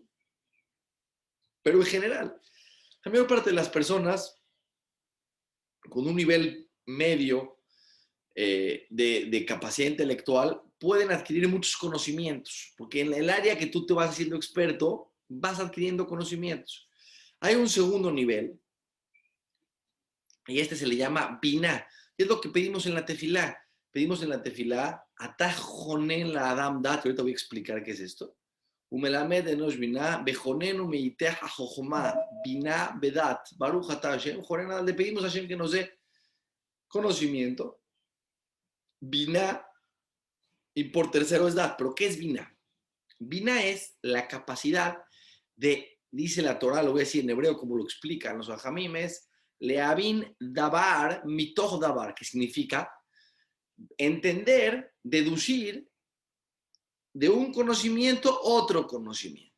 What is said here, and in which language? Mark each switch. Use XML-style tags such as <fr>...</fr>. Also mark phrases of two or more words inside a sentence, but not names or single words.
<es>Pero en general, la mayor parte de las personas con un nivel medio de capacidad intelectual pueden adquirir muchos conocimientos, porque en el área que tú te vas haciendo experto, vas adquiriendo conocimientos. Hay un segundo nivel, y este se le llama Binah. Es lo que pedimos en la tefilá. Pedimos en la tefilá,</es> <he>אתה חונן לאדם דעת,</he> <es>ahorita voy a explicar qué es esto.</es> <he>ומלמד לאנוש בינה חננו מאתך חכמה בינה ודעת ברוך אתה השם,</he> <es>le pedimos a Hashem que nos dé conocimiento, binah, y por tercero es dat. ¿Pero qué es binah? Binah es la capacidad de dice la Torah, lo voy a decir en hebreo como lo explican los hajamim, es</es> <he>להבין דבר מתוך דבר,</he> <es>que significa entender, deducir de un conocimiento otro conocimiento.</es>